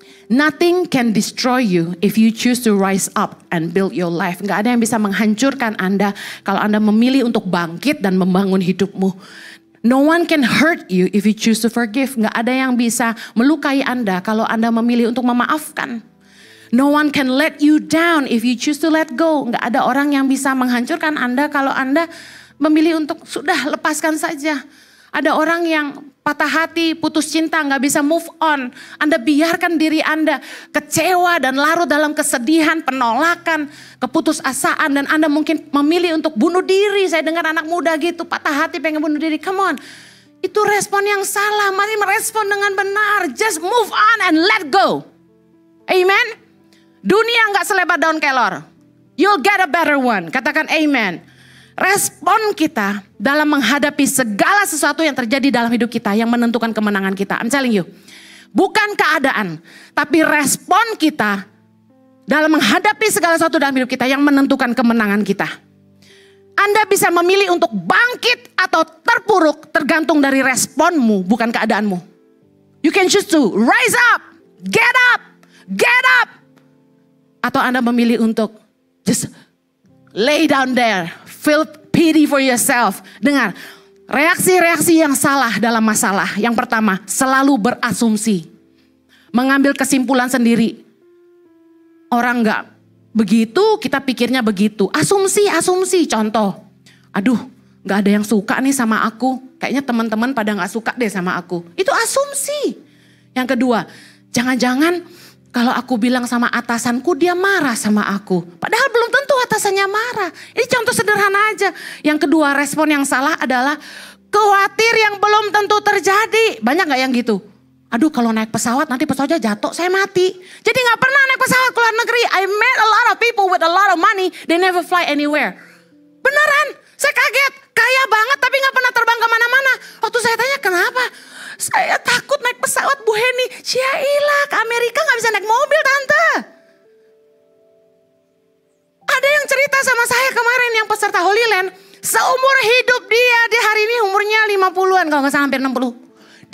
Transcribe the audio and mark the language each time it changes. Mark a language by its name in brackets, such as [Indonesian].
[English] Nothing can destroy you if you choose to rise up and build your life. [Indonesian] Gak ada yang bisa menghancurkan Anda kalau Anda memilih untuk bangkit dan membangun hidupmu. [English] No one can hurt you if you choose to forgive. [Indonesian] Gak ada yang bisa melukai Anda kalau Anda memilih untuk memaafkan. [English] No one can let you down if you choose to let go. [Indonesian] Gak ada orang yang bisa menghancurkan Anda kalau Anda memilih untuk sudah lepaskan saja. Ada orang yang patah hati, putus cinta, gak bisa move on. Anda biarkan diri Anda kecewa dan larut dalam kesedihan, penolakan, keputusasaan. Dan Anda mungkin memilih untuk bunuh diri. Saya dengar anak muda gitu, patah hati pengen bunuh diri. [English] Come on, [Indonesian] itu respon yang salah. Mari merespon dengan benar. [English] Just move on and let go. Amen. [Indonesian] Dunia gak selebar daun kelor. [English] You'll get a better one. [Indonesian] Katakan amen. Respon kita dalam menghadapi segala sesuatu yang terjadi dalam hidup kita yang menentukan kemenangan kita. [English] I'm telling you. [Indonesian] Bukan keadaan. Tapi respon kita dalam menghadapi segala sesuatu dalam hidup kita yang menentukan kemenangan kita. Anda bisa memilih untuk bangkit atau terpuruk tergantung dari responmu, bukan keadaanmu. [English] You can choose to rise up, get up, get up. [Indonesian] Atau Anda memilih untuk [English] just lay down there, feel pity for yourself. [Indonesian] Dengar, reaksi-reaksi yang salah dalam masalah. Yang pertama, selalu berasumsi. Mengambil kesimpulan sendiri. Orang gak begitu, kita pikirnya begitu. Asumsi. Contoh, aduh gak ada yang suka nih sama aku. Kayaknya teman-teman pada gak suka deh sama aku. Itu asumsi. Yang kedua, jangan-jangan kalau aku bilang sama atasanku, dia marah sama aku. Padahal belum tentu atasannya marah. Ini contoh sederhana aja. Yang kedua, respon yang salah adalah khawatir yang belum tentu terjadi. Banyak gak yang gitu? Aduh, kalau naik pesawat nanti pesawatnya jatuh, saya mati. Jadi gak pernah naik pesawat ke luar negeri. [English] I met a lot of people with a lot of money, they never fly anywhere. [Indonesian] Beneran, saya kaget. Kaya banget tapi gak pernah terbang kemana-mana. Waktu saya tanya kenapa? Saya takut naik pesawat, Bu Heni. Syailah, ke Amerika gak bisa naik mobil, Tante. Ada yang cerita sama saya kemarin yang peserta Holy Land. Seumur hidup dia hari ini umurnya 50-an kalau gak salah, hampir 60.